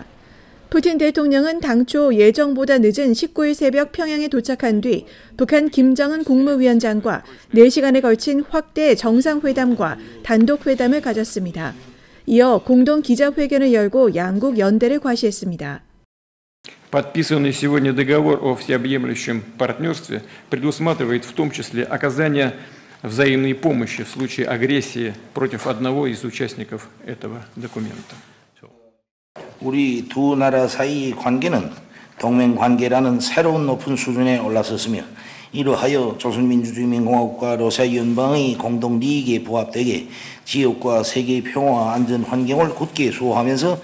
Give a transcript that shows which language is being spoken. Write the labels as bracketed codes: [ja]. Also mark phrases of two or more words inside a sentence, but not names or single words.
[ko] 푸틴 대통령은 당초 예정보다 늦은 19일 새벽 평양에 도착한 뒤 북한 김정은 국무위원장과 4시간에 걸친 확대 정상회담과 단독회담을 가졌습니다. 이어 공동 기자회견을 열고 양국 연대를 과시했습니다. [ru] Подписанный сегодня договор о всеобъемлющем партнерстве предусматривает в том числе оказание взаимной помощи в случае агрессии против одного из участников этого документа. [ko] 우리 두 나라 사이 관계는 동맹 관계라는 새로운 높은 수준에 올라섰으며 이러하여 조선민주주의인민공화국과 러시아 연방의 공동利益에 부합되게 지역과 세계의 평화와 안전 환경을 굳게 수호하면서